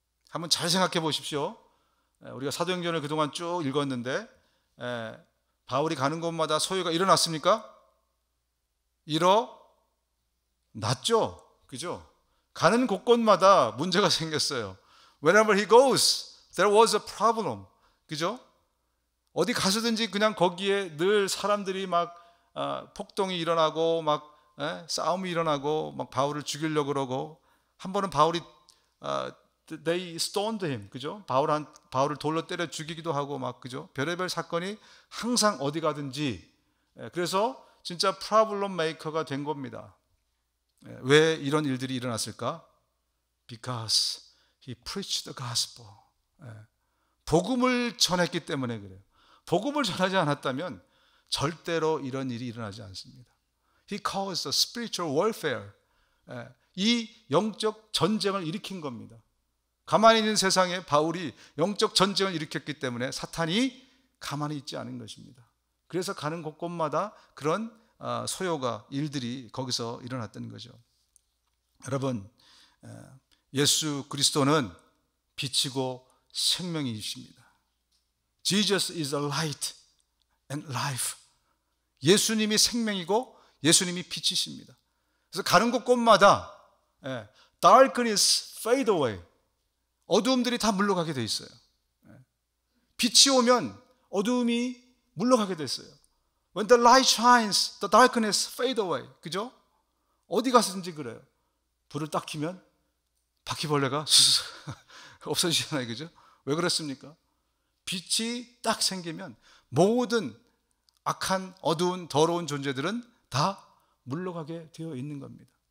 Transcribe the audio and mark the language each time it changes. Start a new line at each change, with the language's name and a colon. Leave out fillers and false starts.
Korean: 한번 잘 생각해 보십시오. 우리가 사도행전을 그동안 쭉 읽었는데 바울이 가는 곳마다 소요가 일어났습니까? 일어났죠. 그죠? 가는 곳곳마다 문제가 생겼어요.
English: Wherever he goes, there was a problem.
Korean: 그죠? 어디 가서든지 그냥 거기에 늘 사람들이 막 폭동이 일어나고 막 싸움이 일어나고 막 바울을 죽이려고 그러고, 한 번은 바울이
English: they stoned him.
Korean: 그죠? 바울을 돌로 때려 죽이기도 하고 막, 그죠? 별의별 사건이 항상 어디 가든지. 그래서 진짜
English: problem maker
Korean: 가 된 겁니다. 왜 이런 일들이 일어났을까?
English: Because he preached the gospel.
Korean: 복음을 전했기 때문에 그래요. 복음을 전하지 않았다면 절대로 이런 일이 일어나지 않습니다.
English: He caused a spiritual warfare.
Korean: 이 영적 전쟁을 일으킨 겁니다. 가만히 있는 세상에 바울이 영적 전쟁을 일으켰기 때문에 사탄이 가만히 있지 않은 것입니다. 그래서 가는 곳곳마다 그런 소요가, 일들이 거기서 일어났던 거죠. 여러분, 예수 그리스도는 빛이고 생명이십니다.
English: Jesus is a light and life.
Korean: 예수님이 생명이고 예수님이 빛이십니다. 그래서 가는 곳곳마다
English: darkness fade away.
Korean: 어두움들이 다 물러가게 돼 있어요. 빛이 오면 어두움이 물러가게 됐어요.
English: When the light shines, the darkness fade away.
Korean: 그죠? 어디 가서든지 그래요. 불을 딱 켜면 바퀴벌레가 스스 없어지잖아요. 그죠? 왜 그렇습니까? 빛이 딱 생기면 모든 악한 어두운 더러운 존재들은 다 물러가게 되어 있는 겁니다.